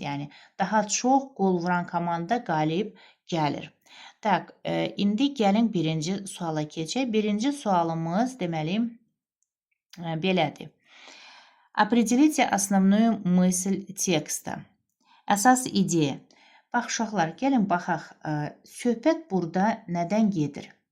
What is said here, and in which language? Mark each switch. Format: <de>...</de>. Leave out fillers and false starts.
<az>Yəni daha çox qol vuran komanda qalib gəlir. Tak, indi gəlin birinci suala keçək. Birinci sualımız deməli belədir.</az> <ru>Определите основную мысль текста.</ru> <az>Əsas ideya. Bax uşaqlar, gəlin baxaq. Söhbət burada nədən gedir?</az>